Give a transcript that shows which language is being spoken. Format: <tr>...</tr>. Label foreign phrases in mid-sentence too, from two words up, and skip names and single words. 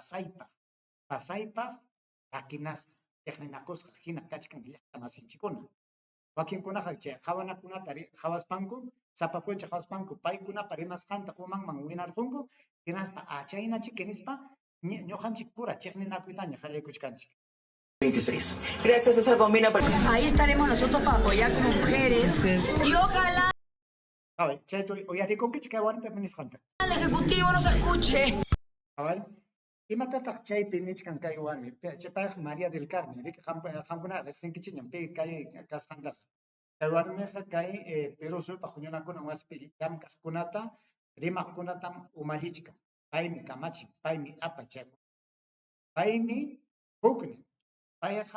<qu>pasaypaq rakinasqa tiqninakusqa hina kachkan llaqta masinchikuna wakinkunaqa chay qhawanakunata qhawaspanku sapapuncha qhawaspanku paykunapa rimasqanta umanman winarqunku hinaspa chaynachiki nispa ñuqanchik pura chiqninakuytaña qallaykuchkanchik. 26.</qu> <es>Gracias, César Combina. Ahí estaremos nosotros para apoyar como mujeres y ojalá</es> <qu>Chaytu uyarikunkichik kay warmipi nisqanta.</qu> <es>el Ejecutivo nos escuche.</es> <qu>Imatataq chaypi nichkan kay warmi chaypaq María del Carmen qamkuna riqsinkichiñam pi kay kasqantaqa kay warmiqa kay Perusupa huñunakunan wasipi llamkaqkunata rimaqkunatam umallichkan paymi kamachin paymi apa chayqa paymi huknin payqa</qu>